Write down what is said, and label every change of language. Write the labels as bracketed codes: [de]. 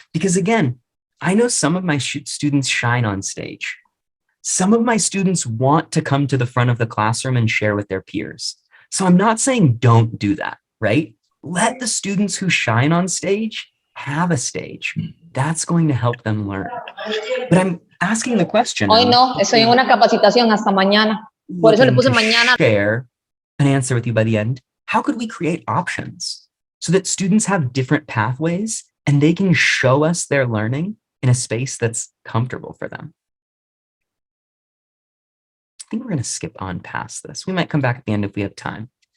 [en] Because again, I know some of my students shine on stage. Some of my students want to come to the front of the classroom and share with their peers. So I'm not saying don't do that, right? Let the students who shine on stage have a stage. That's going to help them learn. But I'm asking the question. [es] Hoy no, estoy en una capacitación hasta mañana. Por eso le puse mañana. [en] Share an answer with you by the end. How could we create options so that students have different pathways and they can show us their learning in a space that's comfortable for them? I think we're going to skip on past this. We might come back at the end if we have time.